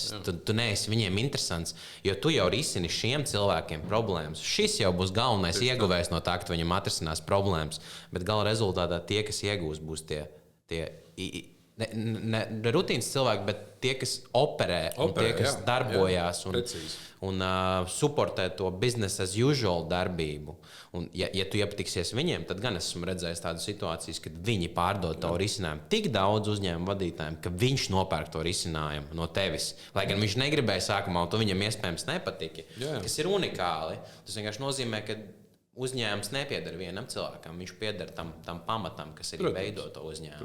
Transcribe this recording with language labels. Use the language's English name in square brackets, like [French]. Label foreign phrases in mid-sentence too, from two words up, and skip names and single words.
[Latvian] Tu neesi viņiem interesants, jo tu jau risini šiem cilvēkiem problēmas. Šis jau būs galvenais ieguvējs no tā, ka viņam atrisinās problēmas, bet gala rezultātā tie, kas iegūs, būs tie ne rutīnas cilvēki, bet tie, kas operē un tie, kas darbojās un supportē to [English] business as usual [Latvian] darbību. Un, ja tu iepatiksies viņiem, tad gan esmu redzējis tādu situācijas, kad viņi pārdod tavu risinājumu tik daudz uzņēmumu vadītājiem, ka viņš nopērk to risinājumu no tevis. Lai gan viņš negribēja sākumā, un to viņam iespējams nepatika, kas ir unikāli. Tas vienkārši nozīmē, ka uzņēmums nepieder vienam cilvēkam, viņš pieder tam pamatam, kas arī veido to uzņēmumu.